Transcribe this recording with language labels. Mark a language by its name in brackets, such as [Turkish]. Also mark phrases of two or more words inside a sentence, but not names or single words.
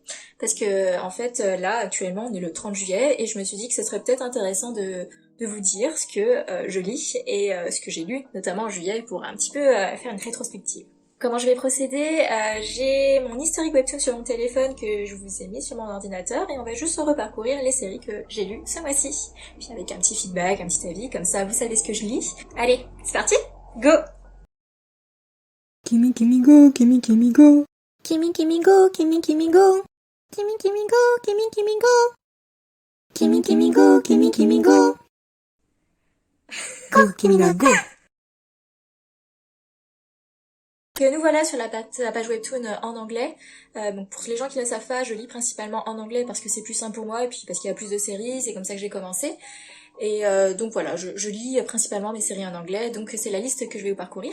[French] Parce que, en fait, là, actuellement, on est le 30 juillet et je me suis dit que ce serait peut-être intéressant de vous dire ce que je lis et ce que j'ai lu, notamment en juillet, pour un petit peu faire une rétrospective. Comment je vais procéder? J'ai mon historique webtoon sur mon téléphone que je vous ai mis sur mon ordinateur et on va juste reparcourir les séries que j'ai lues ce mois-ci. Puis avec un petit feedback, un petit avis, comme ça vous savez ce que je lis. Allez, c'est parti? Go! Kimi Kimi go, Kimi Kimi go. Kimi Kimi go, Kimi Kimi go. Kimi Kimi go, Kimi Kimi go. Kimi Kimi go, Kimi Kimi go. Go, Kimina, go. Que nous voilà sur la page webtoon en anglais. Donc pour les gens qui ne le savent pas, je lis principalement en anglais parce que c'est plus simple pour moi et puis parce qu'il y a plus de séries, c'est comme ça que j'ai commencé. Et donc voilà, je lis principalement mes séries en anglais, donc c'est la liste que je vais vous parcourir.